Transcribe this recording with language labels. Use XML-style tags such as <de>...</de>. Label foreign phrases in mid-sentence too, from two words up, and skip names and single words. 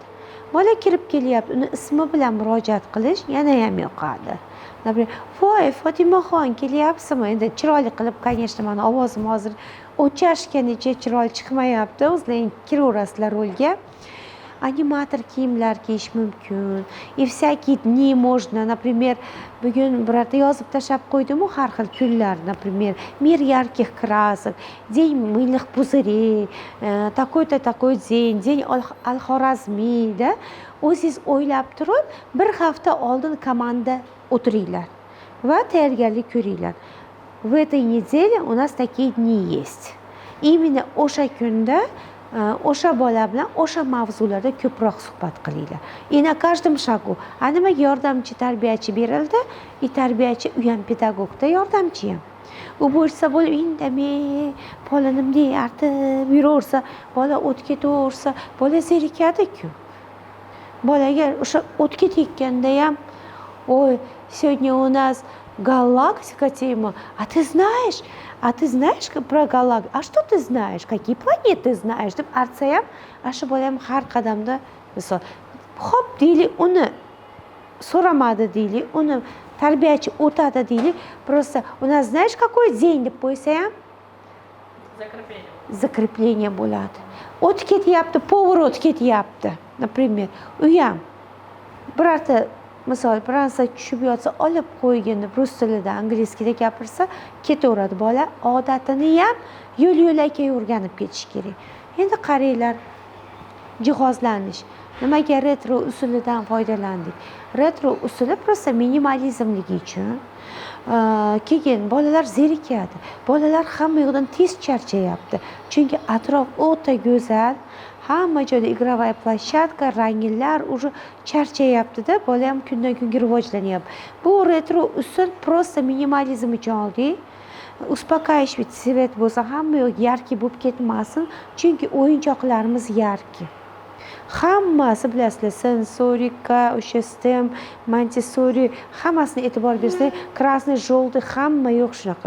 <uz>Bola kirib kelyapti, uni ismi bilan murojaat qilish yana ham yoqadi. Например, voy Fotimaxon kelyapsizmi? Endi chiroyli qilib, конечно, mana ovozim hozir o'chashganicha chiroyli chiqmayapti. O'zlaring kiraverasizlar rolga. animator kiyimlar kiyish mumkin.</uz> <ru>И всякие dni можно, например,</ru> <uz>bugun birorta yozib tashlab qo'ydim-u har xil kunlar,</uz> <ru>например, мир ярких красок, день мыльных пузырей, такой-то такой день, день al-Xorazmiy da.</ru> <uz>O'zingiz o'ylab turib, bir hafta oldin komanda o'tiringlar va tayyorgarlik ko'ringlar.</uz> <ru>В этой неделе у нас такие dni есть.</ru> <uz>Именно o'sha kunda o'sha bola bilan o'sha mavzularda ko'proq suhbat qilinglar.</uz> <ru>И на каждом шагу</ru> <uz>nimaga yordamchi tarbiyachi berildi? И tarbiyachi u ham pedagogda yordamchi ham. U bo'lsa bo'lib indamay, bola nima deyartib yuraversa, bola o'tga ketaversa, bola zerikadi-ku. Bolaga o'sha o'tga tekkanda ham,</uz> <ru>ой, сегодня у нас галактика тема. А ты знаешь про галактику? А что ты знаешь? Какие планеты знаешь?</ru> <uz>deb artsa ham, shu bola ham har qadamda misol, xo'p deylik, uni so'ramadi deylik, uni tarbiyachi o'tadi deylik,</uz> <ru>просто у нас знаешь какой день</ru> <uz>deb qo'ysa ham закрепление bo'ladi. O'tib ketyapti, поворот ketyapti, например. U ham birorta misol Fransa tushib yotsa, olib qo'ygin deb rus tilida, angliyskida gapirsa, ketaveradi bola. Odatini ham yo'l-yo'lakay o'rganib ketish kerak. Endi qaranglar, jihozlanish. Nimaga retro usulidan foydalandik? Retro usuli просто minimalizmligi uchun. Keyin bolalar zerikadi. Bolalar hamma yoqdan tez charchayapti. Chunki atrof o'ta go'zal. Hamma joyda</uz> <ru>игровая площадка,</ru> <uz>ranglar уже charchayapti-da, bola ham kundan kunga rivojlanyapti. Bu retro usul просто minimalizm uchun oldik.</uz> <ru>Успокаивающий свет</ru> <uz>bo'lsa, hamma yoq yarki bo'lib ketmasin, chunki o'yinchoqlarimiz yarki. Hammasi bilasizlar, sensorika, o'sha STEM, Montessori, hammasini e'tibor bersak,</uz> <ru>красный, желтый</ru> <uz>hamma yo'q shunaqa.</uz>